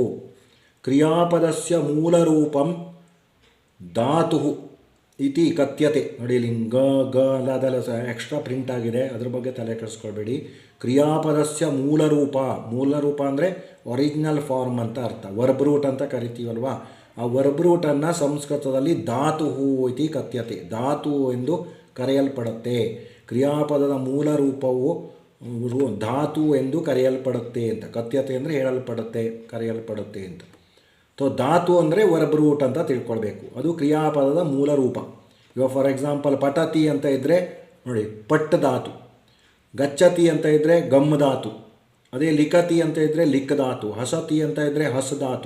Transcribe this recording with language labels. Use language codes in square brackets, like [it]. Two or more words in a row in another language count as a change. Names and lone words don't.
[sa] ಕ್ರಿಯಾಪದಸ್ಯ ಮೂಲರೂಪಂ ಧಾತು ಇತಿ ಕಥ್ಯತೆ. [kn] ನೋಡಿ, ಇಲ್ಲಿ ಲದೆಲ್ಲ [en] extra print [kn] ಆಗಿದೆ, ಅದ್ರ ಬಗ್ಗೆ ತಲೆ ಕೆಡಿಸ್ಕೊಳ್ಬೇಡಿ. [sa] ಕ್ರಿಯಾಪದಸ್ಯ ಮೂಲರೂಪ, [kn] ಮೂಲರೂಪ ಅಂದರೆ [en] original form [kn] ಅಂತ ಅರ್ಥ. [en] verb root [kn] ಅಂತ ಕರಿತೀವಲ್ವಾ, ಆ [en] verb rootannu [kn] ಸಂಸ್ಕೃತದಲ್ಲಿ [sa] ಧಾತು ಇತಿ ಕಥ್ಯತೆ, [kn] ಧಾತು ಎಂದು ಕರೆಯಲ್ಪಡುತ್ತೆ. ಕ್ರಿಯಾಪದದ ಮೂಲ ರೂಪವು ಧಾತು ಎಂದು ಕರೆಯಲ್ಪಡುತ್ತೆ ಅಂತ. ಕಥ್ಯತೆ ಅಂದರೆ ಹೇಳಲ್ಪಡುತ್ತೆ, ಕರೆಯಲ್ಪಡುತ್ತೆ ಅಂತ. ಸೊ ಧಾತು ಅಂದರೆ [en] verb root [kn] ಅಂತ ತಿಳ್ಕೊಳ್ಬೇಕು. ಅದು ಕ್ರಿಯಾಪದದ ಮೂಲ ರೂಪ. ಇವಾಗ [en] for example [kn] ಪಠತಿ ಅಂತ ಇದ್ದರೆ ನೋಡಿ ಪಟ್ ಧಾತು, ಗಚ್ಚತಿ ಅಂತ ಇದ್ದರೆ ಗಮ್ ಧಾತು, ಅದೇ ಲಿಖತಿ ಅಂತ ಇದ್ದರೆ ಲಿಕ್ ಧಾತು, ಹಸತಿ ಅಂತ ಇದ್ದರೆ ಹಸ್ ಧಾತು.